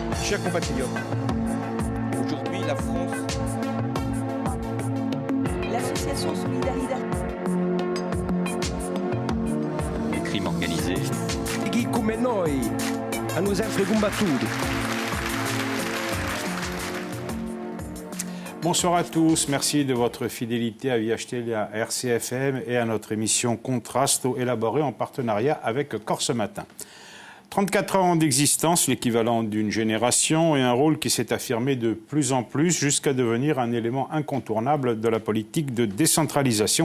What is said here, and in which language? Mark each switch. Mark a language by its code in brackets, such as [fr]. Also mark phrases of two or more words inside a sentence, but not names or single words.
[fr] chers compatriotes, aujourd'hui la France... L'association Solidarité. Le crime organisé. [it] Chi come noi hanno sempre combattuto. [fr] Bonsoir à tous, merci de votre fidélité à VHTL, à RCFM et à notre émission Contrasto, élaborée en partenariat avec Corse Matin. 34 ans d'existence, l'équivalent d'une génération, et un rôle qui s'est affirmé de plus en plus jusqu'à devenir un élément incontournable de la politique de décentralisation.